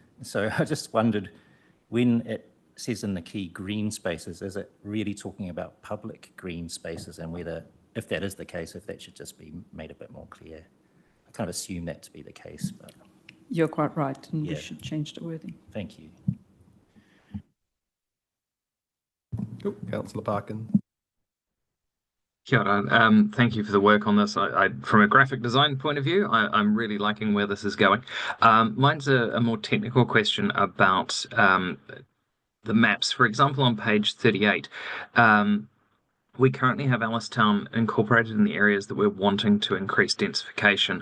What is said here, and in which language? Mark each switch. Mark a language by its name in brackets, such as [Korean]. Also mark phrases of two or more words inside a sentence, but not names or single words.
[English] So I just wondered, when it says in the key green spaces, is it really talking about public green spaces, and whether, if that is the case, if that should just be made a bit more clear? I kind of assume that to be the case, but You're quite right, and we Yeah. should change the wording. thank you. Cool. Councillor Parkin. [Māori] Kia ora. [English] Thank you for the work on this. From a graphic design point of view, I'm really liking where this is going. Mine's a more technical question about the maps. For example, on page 38, we currently have Alistown incorporated in the areas that we're wanting to increase densification.